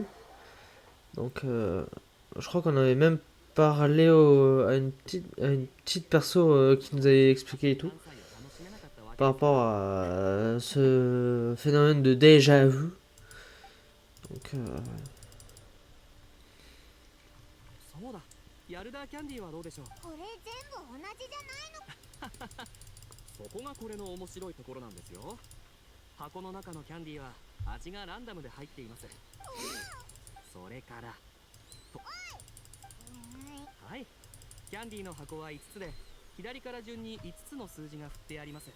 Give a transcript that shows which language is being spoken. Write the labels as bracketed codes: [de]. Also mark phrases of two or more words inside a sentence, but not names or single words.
[fr] Donc je crois qu'on avait même parlé à une petite perso qui nous avait expliqué et tout par rapport à ce phénomène de déjà vu. Donc [ja] そうだ、ヤルダーキャンディーはどうでしょう。これ全部同じじゃないの。そこがこれの面白いところなんですよ。箱の中のキャンディーは味がランダムで入っています。それからと、はい、キャンディーの箱は5つで、左から順に5つの数字が振ってあります。